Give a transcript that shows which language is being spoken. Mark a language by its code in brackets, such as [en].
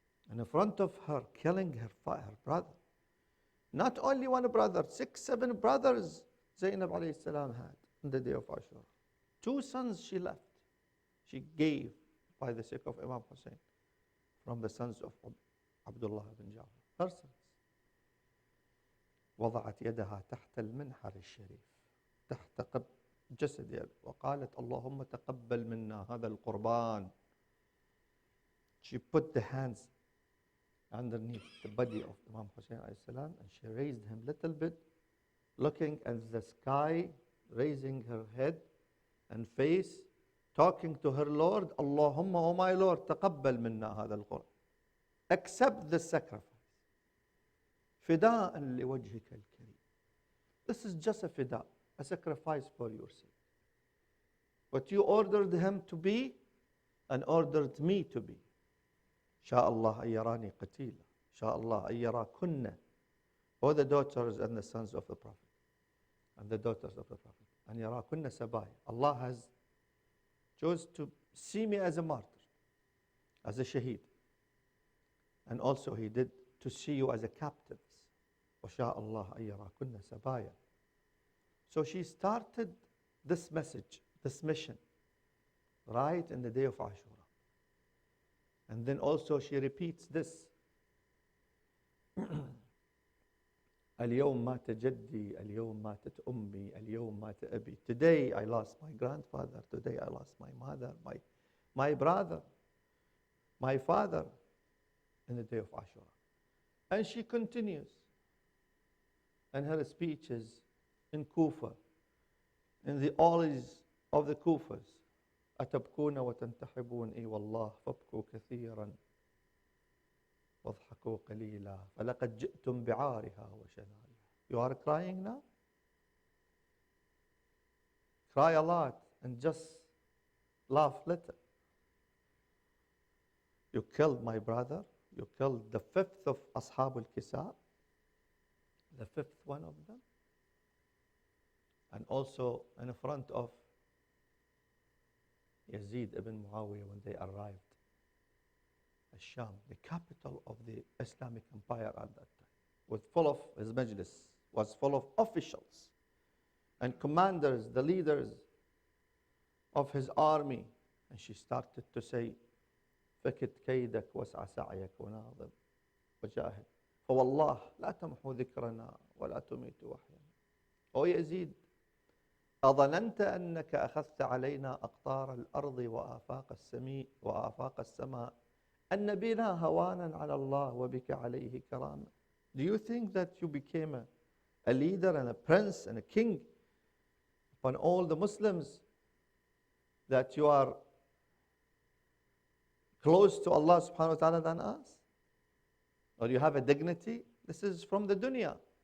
[en] And in front of her, killing her brother. Not only one brother, 6, 7 brothers Zainab alayhi salam had on the day of Ashura. 2 sons she left. She gave by the sake of Imam Hussein from the sons of Abdullah bin Ja'far. Her sons. [ar] وضعت يدها تحت المنحر الشريف تحت جسد يد وقالت اللهم تقبل منا هذا القربان. [en] She put the hands underneath the body of Imam Hussein alayhi salam, and she raised him little bit, looking at the sky, raising her head and face, talking to her Lord, Allahumma, oh my Lord, [ar] تقبل منا هذا القربان. [en] Accept the sacrifice. [ar] فداء لوجهك الكريم. [en] This is just a fida, a sacrifice for your sake. What you ordered him to be and ordered me to be. [ar] شاء الله أن يراني قتيلا. شاء الله أن يراكن. [en] All the daughters and the sons of the Prophet and the daughters of the Prophet. [ar] أن يراكن سبايا. [en] Allah has chose to see me as a martyr, as a shaheed. And also He did to see you as a captives. [ar] وشاء الله أن يراكن سبايا. [en] So she started this message, this mission, right in the day of Ashura. And then also she repeats this. [ar] اليوم مات جدي اليوم ماتت أمي اليوم مات أبي. [en] Today I lost my grandfather, today I lost my mother, my brother, my father in the day of Ashura. And she continues. And her speech is in Kufa, in the alleys of the Kufas. [ar] أتبكون وتنتحبون إي والله فابكوا كثيرا واضحكوا قليلا فلقد جئتم بعارها وشنائها. [en] You are crying now? Cry a lot and just laugh little. You killed my brother. You killed the 5th of Ashab al-Kisab, the 5th one of them. And also in front of Yazid ibn Muawiyah when they arrived at Sham, the capital of the Islamic Empire at that time, was full of, his majlis was full of officials and commanders, the leaders of his army. And she started to say, [ar] فكت كيدك واسع سعيك وناظر وجاهد فوالله لا تمحو ذكرنا ولا تميت وحينا. O Yazid, أظننت أنك أخذت علينا أقطار الأرض وآفاق السماء أن بنا هوانا على الله وبك عليه كرامة. [en] Do you think that you became a leader and a prince and a king upon all the Muslims, that you are close to Allah subhanahu wa ta'ala than us? Or you have a dignity? This is from the dunya.